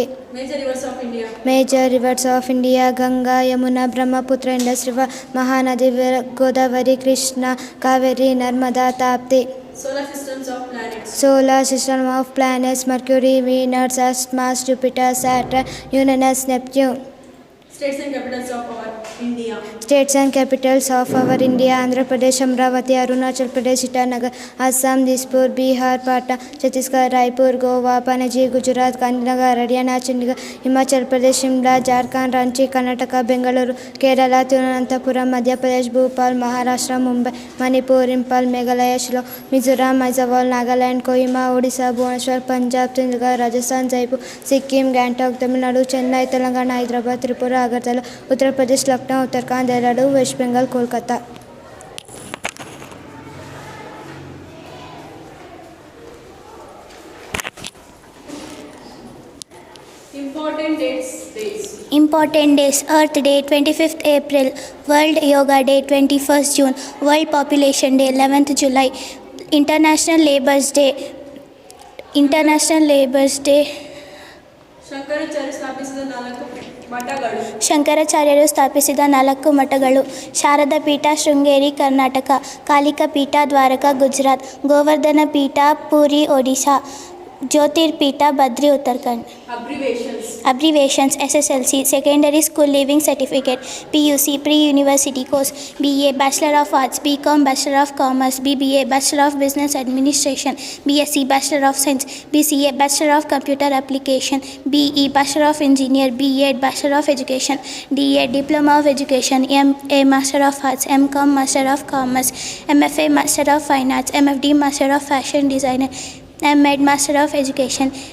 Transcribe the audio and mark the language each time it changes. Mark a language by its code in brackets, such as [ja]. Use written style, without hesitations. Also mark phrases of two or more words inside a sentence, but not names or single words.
[en] Major rivers of India: Ganga, Yamuna, Brahmaputra, Indus River, Mahanadi, Godavari, Krishna, Kaveri, Narmada, Tapti. Solar system of planets: Mercury, Venus, Earth, Mars, Jupiter, Saturn, Uranus, Neptune. States and capitals of our India. States and capitals of our India: Andhra Pradesh, Amravati, Arunachal Pradesh, Itanagar, Assam, Dispur, Bihar, Patna, Chhattisgarh, Raipur, Goa, Panaji, Gujarat, Gandhinagar, Haryana, Chandigarh, Himachal Pradesh, Shimla, Jharkhand, Ranchi, Karnataka, Bengaluru, Kerala, Thiruvananthapuram, Madhya Pradesh, Bhopal, Maharashtra, Mumbai, Manipur, Impal, Meghalaya, Shillong, Mizoram, Aizawl, Nagaland, Kohima, Odisha, Bhubaneswar, Punjab, Chandigarh, Rajasthan, Jaipur, Sikkim, Gangtok, Tamil Nadu, Chennai, Telangana, Hyderabad, Tripura, Agartala, Uttar Pradesh, Lucknow, Uttarakhand, Dehradun, West Bengal, Kolkata. Important days: Earth Day 25th April, World Yoga Day 21st June, World Population Day 11th July, International Labour's Day. [kn] ಶಂಕರಾಚಾರ್ಯರು ಸ್ಥಾಪಿಸಿದ 4 ಮಠಗಳು: ಶಾರದಾ ಪೀಠ ಶೃಂಗೇರಿ ಕರ್ನಾಟಕ, ಕಾಲಿಕಾ ಪೀಠ ದ್ವಾರಕ ಗುಜರಾತ್, ಗೋವರ್ಧನ ಪೀಠ ಪುರಿ ಒಡಿಶಾ, ಜ್ಯೋತಿರ್ಪೀಠ ಬದ್ರಿ ಉತ್ತರಾಖಂಡ್. [en] Abbreviations: SSLC Secondary School Leaving Certificate, PUC Pre-University Course, BA Bachelor of Arts, BCom Bachelor of Commerce, BBA Bachelor of Business Administration, BSc Bachelor of Science, BCA Bachelor of Computer Application, BE Bachelor of Engineer, BEd Bachelor of Education, DEd Diploma of Education, MA Master of Arts, MCom Master of Commerce, MFA Master of Fine Arts, MFD Master of Fashion Designer, MEd Master of Education,